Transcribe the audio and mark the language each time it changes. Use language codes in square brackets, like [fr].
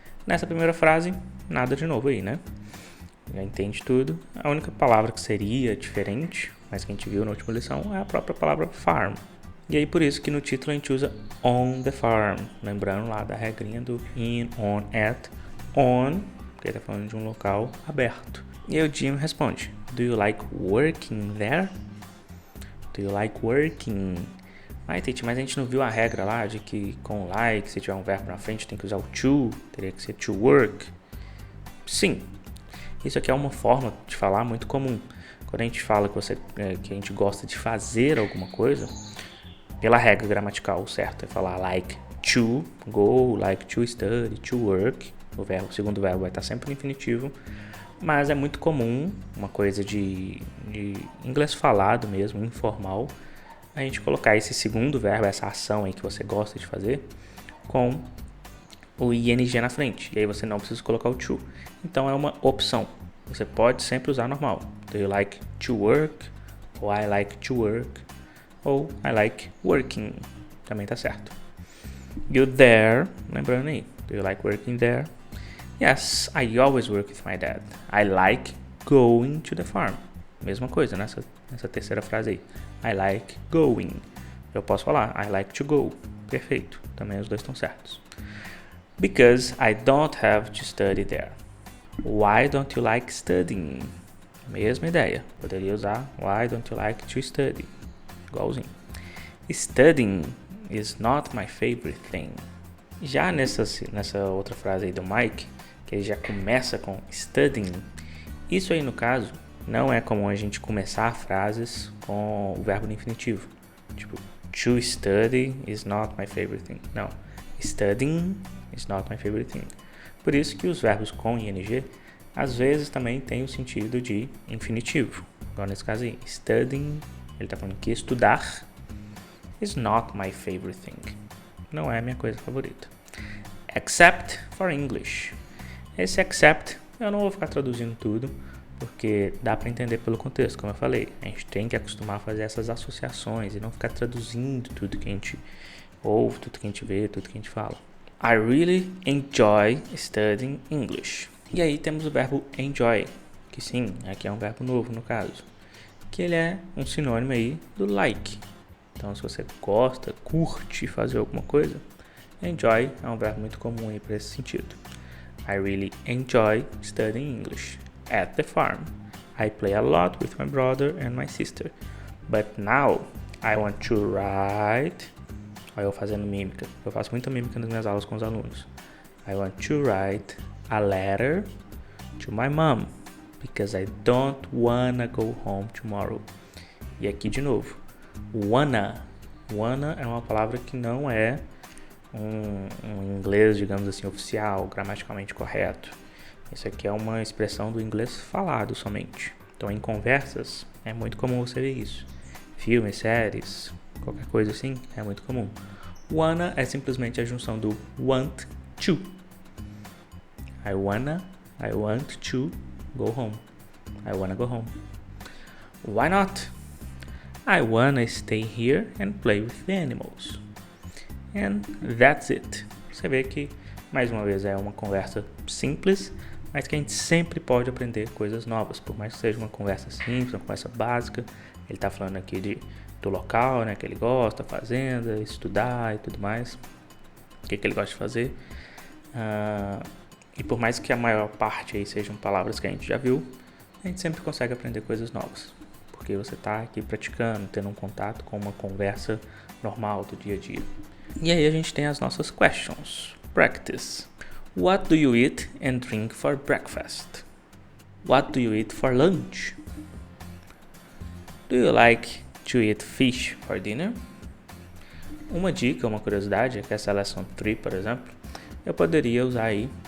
[pt] Nessa primeira frase, nada de novo aí, né? Já entende tudo. A única palavra que seria diferente, mas que a gente viu na última lição, é a própria palavra farm. E aí por isso que no título a gente usa [en] on the farm, [pt] lembrando lá da regrinha do in, on, at, on, porque ele está falando de um local aberto. E aí o Jim responde, [en] do you like working there? Do you like working? [pt] Titi, mas a gente não viu a regra lá de que com like, se tiver um verbo na frente, tem que usar o to, teria que ser to work. Sim, isso aqui é uma forma de falar muito comum. Quando a gente fala que a gente gosta de fazer alguma coisa, pela regra gramatical, certo? É falar like to go, like to study, to work. O segundo verbo vai estar sempre no infinitivo. Mas é muito comum, uma coisa de inglês falado mesmo, informal, a gente colocar esse segundo verbo, essa ação aí que você gosta de fazer, com o ing na frente. E aí você não precisa colocar o to. Então é uma opção. Você pode sempre usar normal. [en] Do you like to work? Ou I like to work? [pt] Ou [en] I like working. [pt] Também tá certo. [en] You there? [pt] Lembrando aí. [en] Do you like working there? Yes, I always work with my dad. I like going to the farm. [pt] Mesma coisa nessa terceira frase aí. [en] I like going. [pt] Eu posso falar [en] I like to go. [pt] Perfeito. Também os dois estão certos. [en] Because I don't have to study there. Why don't you like studying? Mesma ideia. [pt] Poderia usar [en] why don't you like to study? [pt] Igualzinho. [en] Studying is not my favorite thing. [pt] Já nessa outra frase aí do Mike, que ele já começa com studying, isso aí no caso não é comum a gente começar frases com o verbo no infinitivo. [en] Tipo, to study is not my favorite thing. Não. Studying is not my favorite thing. [pt] Por isso que os verbos com ing às vezes também têm o sentido de infinitivo. Igual nesse caso aí, studying, ele está falando que estudar [en] is not my favorite thing. [pt] Não é a minha coisa favorita. [en] Except for English. [pt] Esse except, eu não vou ficar traduzindo tudo, porque dá para entender pelo contexto, como eu falei. A gente tem que acostumar a fazer essas associações e não ficar traduzindo tudo que a gente ouve, tudo que a gente vê, tudo que a gente fala. [en] I really enjoy studying English. [pt] E aí temos o verbo enjoy, que sim, aqui é um verbo novo no caso, que ele é um sinônimo aí do like. Então, se você gosta, curte fazer alguma coisa, enjoy é um verbo muito comum aí para esse sentido. [en] I really enjoy studying English at the farm. I play a lot with my brother and my sister. But now I want to write. [pt] Olha eu fazendo mímica. Eu faço muita mímica nas minhas aulas com os alunos. [en] I want to write a letter to my mom because I don't wanna go home tomorrow. [pt] E aqui de novo, wanna. Wanna é uma palavra que não é um inglês, digamos assim, oficial, gramaticalmente correto. Isso aqui é uma expressão do inglês falado somente. Então, em conversas, é muito comum você ver isso. Filmes, séries, qualquer coisa assim, é muito comum. Wanna é simplesmente a junção do want to. [en] I want to go home. I wanna go home. Why not? I wanna stay here and play with the animals. And that's it. [pt] Você vê que, mais uma vez, é uma conversa simples, mas que a gente sempre pode aprender coisas novas. Por mais que seja uma conversa simples, uma conversa básica, ele está falando aqui do local, né, que ele gosta, fazenda, estudar e tudo mais. O que ele gosta de fazer. E por mais que a maior parte aí sejam palavras que a gente já viu, a gente sempre consegue aprender coisas novas. Porque você está aqui praticando, tendo um contato com uma conversa normal do dia a dia. E aí a gente tem as nossas questions. Practice. [en] What do you eat and drink for breakfast? What do you eat for lunch? Do you like to eat fish for dinner? [pt] Uma dica, uma curiosidade é que essa lesson 3, por exemplo, eu poderia usar aí.